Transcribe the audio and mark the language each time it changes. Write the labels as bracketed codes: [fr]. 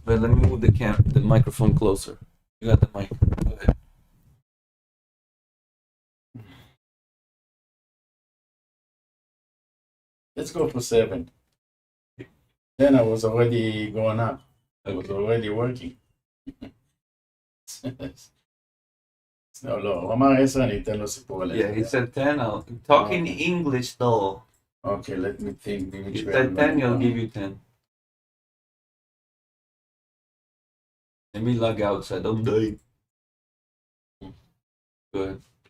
[en] But let me move the microphone closer. You got the mic. Go ahead. Let's go for 7. Then I was already going up. I was already working. No, [he] הוא אמר 10, אני אתן לו סיפור על 10. [en] Yeah, he said 10. I'll talk in English though. Okay, let me think. He said 10, he'll give you 10. Let me log out so I don't die. Go ahead.